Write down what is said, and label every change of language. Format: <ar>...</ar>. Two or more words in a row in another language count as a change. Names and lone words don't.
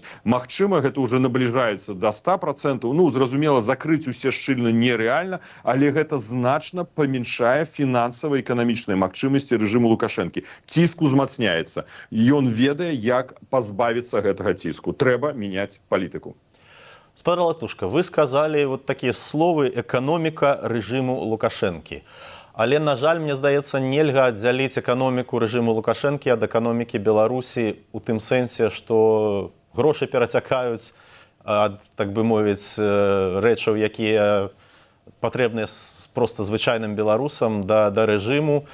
<be>Магчыма, гэта ўжо набліжаецца да 100%. Ну, зразумела, закрыць усе шчыльна нерэальна, але гэта значна памяншае фінансава-эканамічныя магчымасці рэжыму Лукашэнкі. Ціск узмацняецца. Ён ведае, як пазбавіцца гэтага ціску. Трэба мяняць палітыку. Спадар Латушка,</be> <ru>вы сказали вот такие словы «экономика режиму Лукашэнкі».</ru> <be>Але, на жаль, мне здаецца, нельга аддзяліць эканоміку рэжыму Лукашэнкі ад эканомікі Беларусі у тым сэнсе, што грошы перацякаюць ад, так бы мовіць, рэчаў, якія патрэбныя проста звычайным беларусам да рэжыму.</be>